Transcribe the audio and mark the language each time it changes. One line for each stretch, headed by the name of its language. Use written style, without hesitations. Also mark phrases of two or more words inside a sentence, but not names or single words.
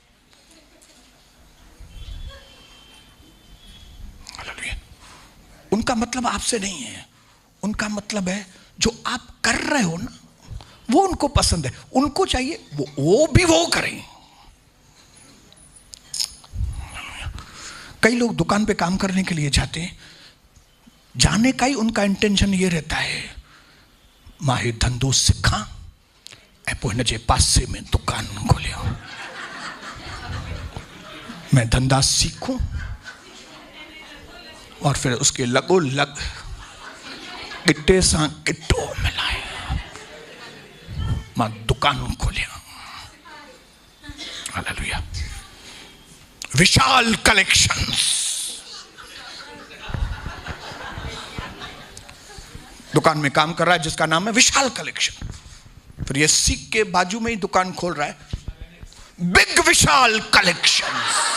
Hindi: उनका मतलब आपसे नहीं है, उनका मतलब है जो आप कर रहे हो ना वो उनको पसंद है, उनको चाहिए वो भी वो करें। कई लोग दुकान पे काम करने के लिए जाते हैं, जाने का ही उनका इंटेंशन ये रहता है
Sindhi: माहे धंधो सिखा ऐं पोइ हिन जे पासे में दुकान खोलियो,
Hindi: मैं धंधा सीखूं और फिर उसके
Sindhi: लगो लग गिट्टे सां गिट्टो मिलाए मां दुकान खोलिया।
Hindi: हालेलुया। विशाल कलेक्शंस, दुकान में काम कर रहा है जिसका नाम है विशाल कलेक्शन, फिर ये सीख के बाजू में ही दुकान खोल रहा है बिग विशाल कलेक्शंस।